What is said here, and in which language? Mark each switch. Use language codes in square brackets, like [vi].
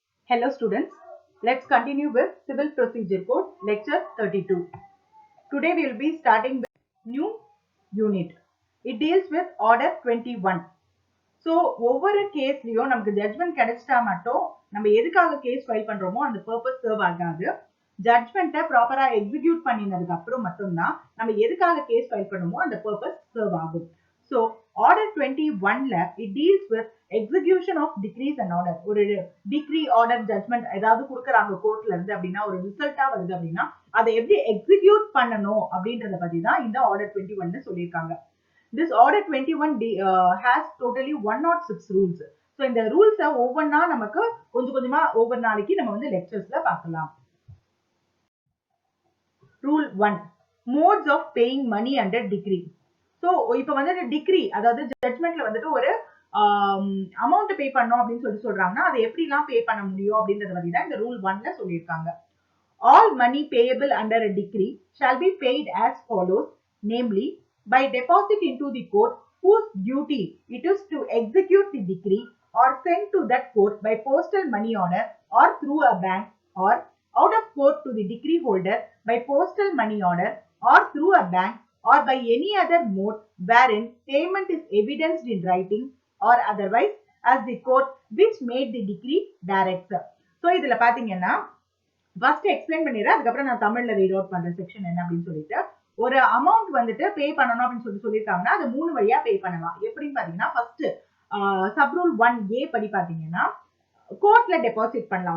[en] Hello students, let's continue with Civil Procedure Code lecture 32. Today we will be starting with new unit. It deals with order 21. [ta] So ஒவ்வொரு கேஸ்லயும் நமக்கு judgement கிடைச்சிட்டா மட்டும் நம்ம எதுக்காக case file பண்றோமோ அந்த purpose serve ஆகாது. ஜட்ஜ்மெண்ட்டை ப்ராப்பரா எக்ஸிக்யூட் பண்ணினதுக்கு அப்புறம் மட்டும்தான் நம்ம எதுக்காக கேஸ் ஃபைல் பண்ணுமோ அந்த பர்பஸ் சர்வ் ஆகும். [en] So order 21ல it deals with execution of decrees and order. [ta] ஒரு டிகிரி ஆர்டர் ஜட்ஜ்மெண்ட் ஏதாவது கொடுக்குறாங்க கோர்ட்ல இருந்து அப்படின்னா ஒரு ரிசல்ட்டா வருது அப்படின்னா அதை எப்படி எக்ஸிக்யூட் பண்ணணும் அப்படின்றத பத்தி தான் இந்த ஆர்டர் 21ல சொல்லியிருக்காங்க. [en] This order 21 has totally 106 rules. [ta] So இந்த ரூல்ஸ ஒவ்வொன்றா நமக்கு கொஞ்சமா ஒவ்வொரு நாளைக்கு நம்ம வந்து லெக்சர்ஸ்ல பார்க்கலாம். [en] Rule 1, modes of paying money under decree. [ta] So இப்போ வந்து டிகிரி அதாவது ஜட்ஜ்மெண்ட்ல வந்துட்டு ஒரு அமௌண்ட் பே பண்ணோம் அப்படின்னு சொல்றாங்கன்னா அதை எப்படிலாம் பே பண்ண முடியும் அப்படின்றத பத்தி தான் இந்த ரூல் 1ல சொல்லியிருக்காங்க. [en] All money payable under a decree shall be paid as follows, namely by deposit into the court whose duty it is to execute the decree or send to that court by postal money order or through a bank, or out of court to the decree holder by postal money order or through a bank or by any other mode wherein payment is evidenced in writing or otherwise as the court which made the decree directs. [ta] So இதுல பாத்தீங்கன்னா first explain பண்ணிடுறேன், அதுக்கப்புறம் நான் தமிழ்ல read out பண்ற section என்ன அப்படின்னு சொல்லிட்டு. ஒரு அமௌண்ட் வந்துட்டு பே பண்ணணும் அப்படின்னு சொல்லியிருக்காங்கன்னா அது 3 வழியா பே பண்ணலாம். எப்படின்னு பாத்தீங்கன்னா ஃபர்ஸ்ட் சப் ரூல் 1A படி பாத்தீங்கன்னா கோர்ட்ல டெபாசிட் பண்ணலாம்.